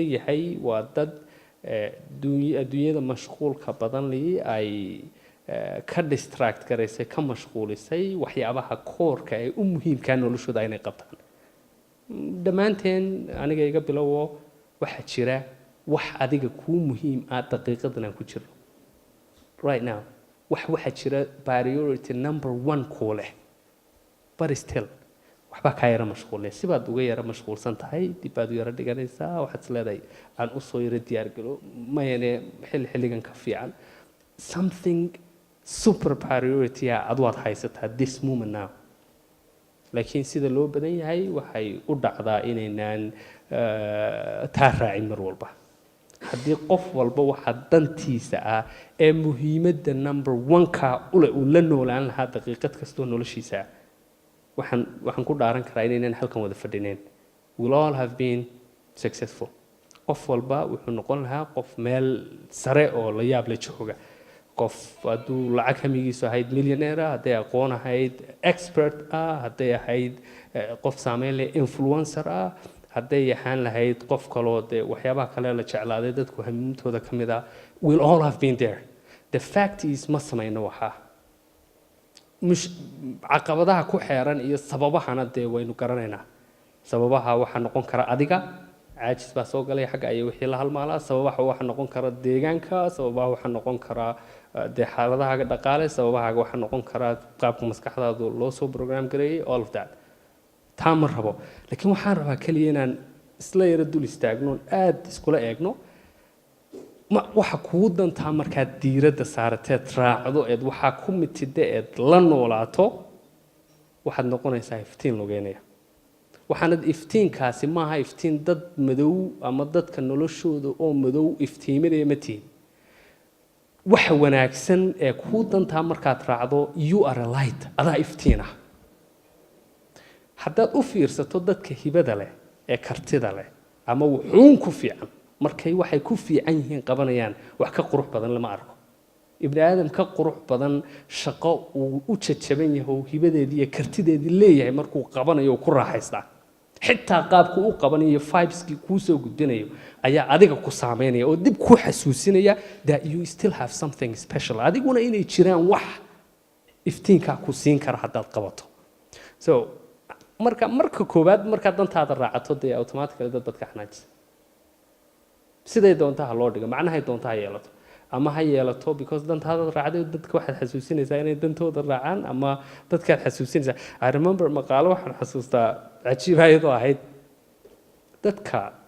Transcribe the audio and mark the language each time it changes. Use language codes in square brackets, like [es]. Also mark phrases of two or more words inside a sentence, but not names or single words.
[so] yahay waa dad adduunyada mashquulka badan leh ay ka distract garaysay ka mashquulisay waxyaabaha koorka ee u muhiimka noloshooda inay qabtaan dhammaanteen aniga iga bilowo waxa jira wax adiga kuu muhiim ah daqiiqadan aan ku jirno [en] right now [so] waxa jira [en] priority number 1 [so] kuu leh but still waxba ka yara mashquulay sibaad uga yara mashquulsan tahay dib baad u yara dhiganaysaa waxaad isleedahay aan u soo yara diyaar galo mayane xilligan ka fiican [en] something super priority [so] aad waad haysataa [en] this moment now [so] laakiin sida loo badan yahay waxay u dhacdaa inaynaan taa raacin mar walba haddii qof walba waxa dantiisa ah ee muhiimadda number 1ka uu la noolaan lahaa daqiiqad kastoo noloshiisa waxaan ku dhaaran karaa inaynaan halkan wada fadhineen we'll [en] all have been successful [so] qof walba wuxuu noqon lahaa qof meel sare oo la yaab la jooga qof hadduu lacag hamigiisu ahayd millionaire hadday aqoon ahayd expert hadday ahayd qof saameyn leh influencer hadday ahaan lahayd qof kaloo dee waxyaabaha kale la jeclaaday dadku hamintooda ka mid [en] we'll all have been there the fact is [so] ma samayno waxaa caqabadaha ku xeeran iyo sababahana dee waynu garanaynaa sababaha waxaa noqon kara adiga caajis baa soo galay xagga ay wixii la halmaalaa sababaha waxaa noqon kara deegaanka sababaha waxaa noqon kara dee xaaladahaaga dhaqaale sababahaaga waxaa noqon kara qaabka maskaxdaadu loo soo program gareeyay [en] all of that [so] taa ma rabo laakiin waxaan rabaa keliya inaan isla yara dul istaagno aad iskula eegno waxa kuu dantaa markaad diiradda saarateed raacdo waxaa ku mitida la noolaato waxaad noqonaysaa iftiin lugeynaya waxaanad iftiinkaasi maaha iftiin dad madow ama dadka noloshooda oo madow iftiiminaya ma tihin waxa wanaagsan ee kuu dantaa markaad raacdo [en] you are a light [so] adaa iftiin ah haddaad u fiirsato dadka hibada leh ee kartida leh ama wuxuun ku fiican markay waxay ku fiican yihiin qabanayaan wax ka qurux badan lama arko ibni aadam ka qurux badan shaqo uu u jajaban yahay oo hibadeedii iyo kartideedii leeyahay markuu qabanayo ku raaxaystaa xitaa qaabku u qabanayo vibeski kuu soo gudbinayo ayaa adiga ku saameynaya oo dib ku xasuusinaya [en] that you still have something special [so] adiguna inay jiraan wax iftiinka ku siin kara haddaad qabato so marka koowaad marka dantaada raacato dee automatically dad ka xanaajisa siday doontaa loo dhigo macnahay doontaa yeelato ama ha yeelato because dantaada raacday dadka waxaad xasuusinaysaa inay dantooda raacaan ama dadkaad xasuusinaysaa [en] I remember [so] maqaalo waxaan xasuustaa cajiib ayadoo ahayd dadka